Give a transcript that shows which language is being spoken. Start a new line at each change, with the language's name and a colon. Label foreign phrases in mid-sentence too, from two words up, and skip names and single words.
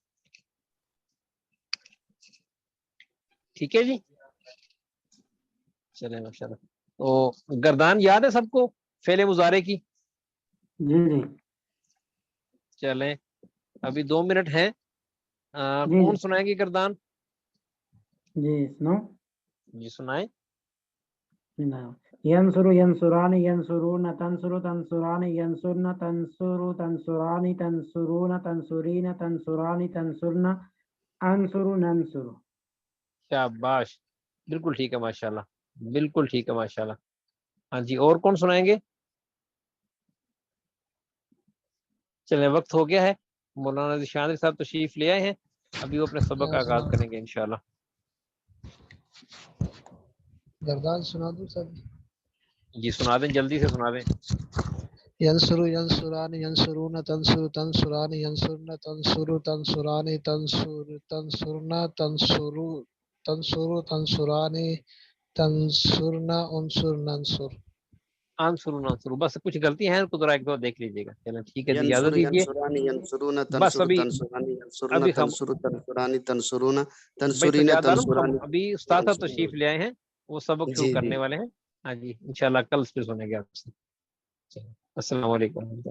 Urdu: ٹھیک ہے جی، چلے
Arabic: ماشاء اللہ.
Urdu: تو گردان یاد ہے سب کو فعل مضارع کی؟ جی جی چلیں ابھی 2 منٹ ہیں. جی کون سنائیں گے گردان؟ جی سنو. جی سنائیں.
Arabic: ینصر ینصران ینصرون تنصر تنصران ینصرن تنصر تنصران تنصرون تنصرین تنصران تنصرن انصر ننصر.
Urdu: شاباش، بالکل ٹھیک ہے ماشاءاللہ، بالکل ٹھیک ہے ماشاءاللہ. ہاں جی، اور کون سنائیں گے؟ چلیں وقت ہو گیا ہے. مولانا ذیشان صاحب تشریف لے آئے ہیں، ابھی وہ اپنے سبق کا آغاز کریں گے انشاءاللہ. گردان سنا دوں سر؟ جی سنا دیں، جلدی سے سنا دیں.
Arabic: ینصر ینصران ینصرون تنصر تنصران ینصرن تنصر تنصران تنصر تنصرن تنصر تنصر تنصران تنصرن انصر ننصر.
Urdu: انصر بس کچھ غلطی ہیں تو ذرا ایک دو دیکھ لیجیے گا. چلیں ٹھیک ہے جی،
Arabic: ینصر
Urdu: اجازت دیجیے.
Arabic: ینصران ینصرون
Urdu: بس
Arabic: تنصر
Urdu: ابھی
Arabic: تنصران ینصرن
Urdu: ابھی
Arabic: تنصر تنصران تنصرون
Urdu: بھائی
Arabic: تنصرین
Urdu: سجاد عالم
Arabic: تنصران
Urdu: ابھی استاد صاحب
Arabic: تنصرون.
Urdu: تشریف لے آئے ہیں، وہ سبق شروع جی جی کرنے والے ہیں. ہاں جی انشاءاللہ کل پھر سنیں گے آپ سے.
Arabic: السلام علیکم ورحمۃ اللہ.